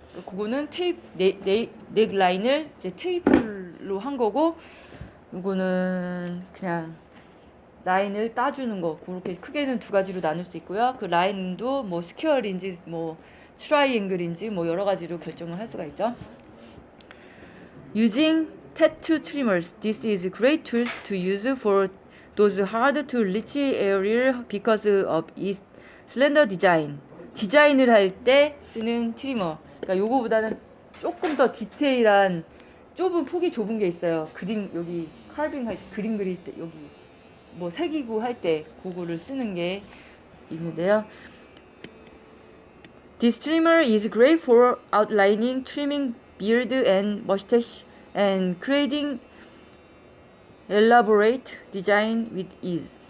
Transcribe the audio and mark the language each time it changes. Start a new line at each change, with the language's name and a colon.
Korean: 그거는 넥 라인을 이제 테이프로 한 거고, 이거는 그냥 라인을 따주는 거. 그렇게 크게는 두 가지로 나눌 수 있고요. 그 라인도 뭐 스퀘어인지 뭐 트라이앵글인지 뭐 여러 가지로 결정을 할 수가 있죠.
English: Using tattoo trimmers. This is a great tool to use for those hard to reach area because of its slender design.
Korean: 디자인을 할 때 쓰는 트리머. 그러니까 요거보다는 조금 더 디테일한 폭이 좁은 게 있어요. 그림 여기 칼빙 할 그림 그릴 때 여기 뭐 새기고 할 때 그거를 쓰는 게 있는데요.
English: This trimmer is great for outlining, trimming beard and mustache, and creating elaborate design with ease.